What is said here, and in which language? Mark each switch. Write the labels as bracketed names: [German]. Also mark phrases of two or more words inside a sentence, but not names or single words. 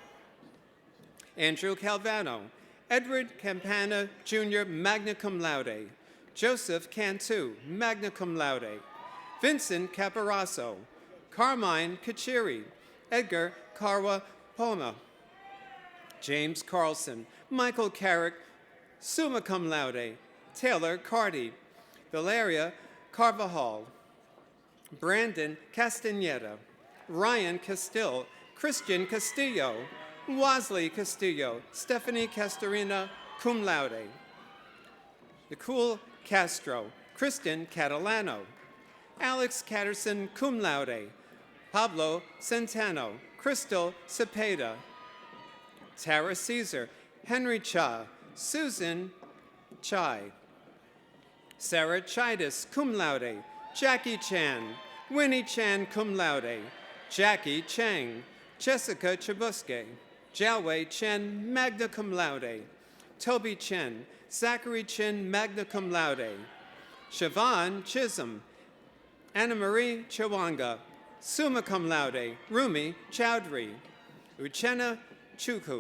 [English] Andrew Calvano, Edward Campana Jr., [Latin] magna cum laude, [English] Joseph Cantu, [Latin] magna cum laude, [English] Vincent Caparasso, Carmine Kachiri, Edgar Carwa Poma, James Carlson, Michael Carrick, [Latin] summa cum laude, [English] Taylor Carty, Valeria Carvajal, Brandon Castaneda, Ryan Castile, Christian Castillo, Wasley Castillo, Stephanie Castorina, [Latin] cum laude, [English] Nicole Castro, Kristen Catalano, Alex Catterson, [Latin] cum laude, [English] Pablo Centeno, Crystal Cepeda, Tara Caesar, Henry Cha, Susan Chai, Sarah Chidis, [Latin] cum laude, [English] Jackie Chan, Winnie Chan, [Latin] cum laude, [English] Jackie Chang, Jessica Chabuske, Jiawei Chen, [Latin] magna cum laude, [English] Toby Chen, Zachary Chin, [Latin] magna cum laude, [English] Siobhan Chisholm, Anna Marie Chawanga, [Latin] summa cum laude, [English] Rumi Chowdhury, Uchenna Chukwu,